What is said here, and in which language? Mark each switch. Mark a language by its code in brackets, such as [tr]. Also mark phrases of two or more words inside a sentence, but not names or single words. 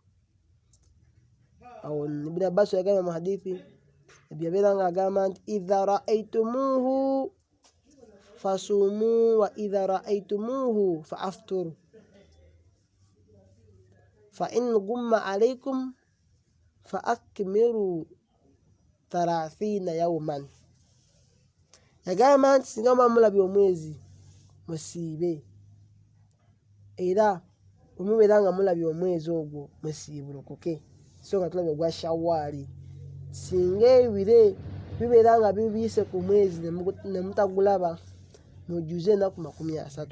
[lg] Awo Ibn Abbas yagamba mu hadithi ebyabeera nga agamba nti [ar] إذا رأيتموه فصوموا وإذا رأيتموه فأفطروا فإن غم عليكم فأكملوا 30 يوما. [lg] Yagamba nti singa muba mulabye omwezi musiibe, era bwemubeera nga mulabye omwezi ogwo musiibulukuke, so nga tulabye ogwa Shawwali. Singa ebire bibeera nga bibiise ku mwezi ne mutagulaba, mujjuze ennaku 30.